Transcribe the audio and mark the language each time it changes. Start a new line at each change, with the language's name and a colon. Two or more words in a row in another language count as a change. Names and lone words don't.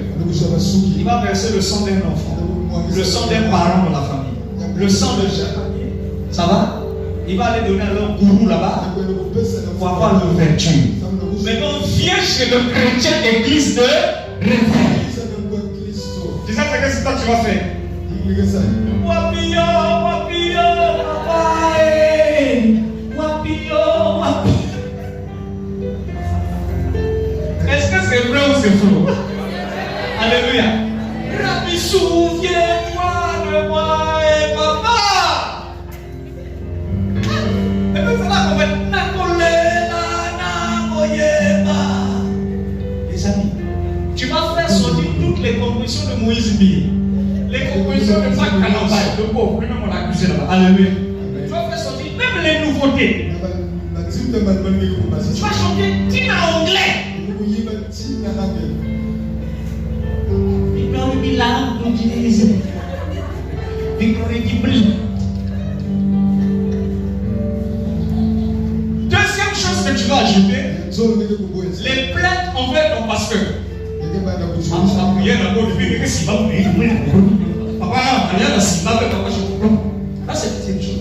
French: Il va verser le sang d'un enfant, le sang d'un parent de la famille, le sang de chacun. Ça va? Il va aller donner à leur gourou là-bas pour avoir l'ouverture. Maintenant, viens chez le chrétien d'église de réveil. Tu sais ce que toi tu vas faire? Wapio, wapio, papaye. Wapio, wapio. Est-ce que c'est vrai ou c'est faux? Alléluia. Rabbi, souviens-toi de moi et papa. Et puis c'est là qu'on va être les amis, tu vas faire sortir toutes les compositions de Moïse Mille, les compositions de Jacques Calambay, de pauvre, même on l'a accusé là-bas. Alléluia. Tu vas faire sortir même les nouveautés. Tu vas chanter Tina anglais.
English: Victory belongs to Jesus. Victory belongs.
French: Deuxième chose que tu vas ajouter, les plaintes envers ton pasteur. Là, c'est la deuxième chose.